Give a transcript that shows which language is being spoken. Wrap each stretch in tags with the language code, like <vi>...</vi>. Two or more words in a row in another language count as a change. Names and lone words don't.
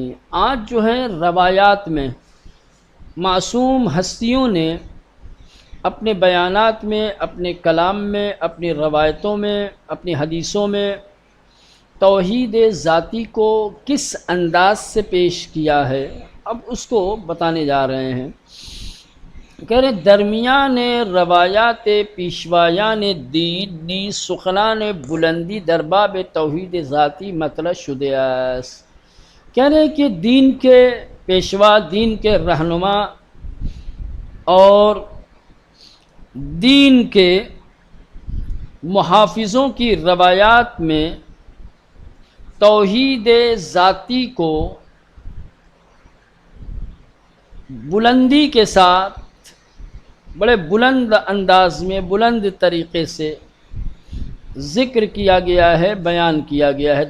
<ur>آج جو ہے روایات میں معصوم ہستیوں نے اپنے بیانات میں، اپنے کلام میں، اپنی روایتوں میں، اپنی حدیثوں میں توحید ذاتی کو کس انداز سے پیش کیا ہے، اب اس کو بتانے جا رہے ہیں۔ کہہ رہے</ur> <fa>درمیان روایات پیشوایان دینی سخنان بلندی در باب توحید ذاتی مطلع شده است۔</fa> <ur>کہہ رہے کہ دین کے پیشوا، دین کے رہنما اور دین کے محافظوں کی روایات میں توحید ذاتی کو بلندی کے ساتھ، بڑے بلند انداز میں، بلند طریقے سے ذکر کیا گیا ہے، بیان کیا گیا ہے۔</ur>